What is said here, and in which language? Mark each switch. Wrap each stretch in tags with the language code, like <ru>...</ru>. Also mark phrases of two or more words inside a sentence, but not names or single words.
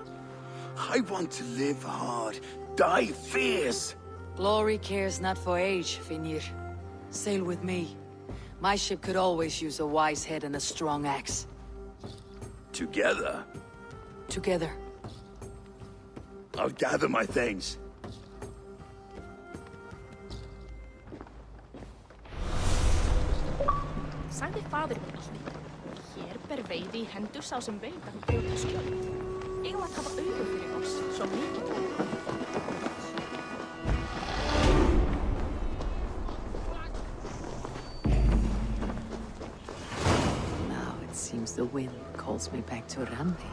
<en>I want to live hard, die fierce. Glory cares not for age, Finnr. Sail with me. My ship could always use a wise head and a strong axe. Together? Together. I'll gather my things.</en> <is>Sagði faðir minn. Hér ber veiði í hendur sá sem veit að brjóta skjöld. Eigum að hafa augu fyrir oss, svo mikið.</is> <en>Now it seems the wind calls me back to Randi.</en>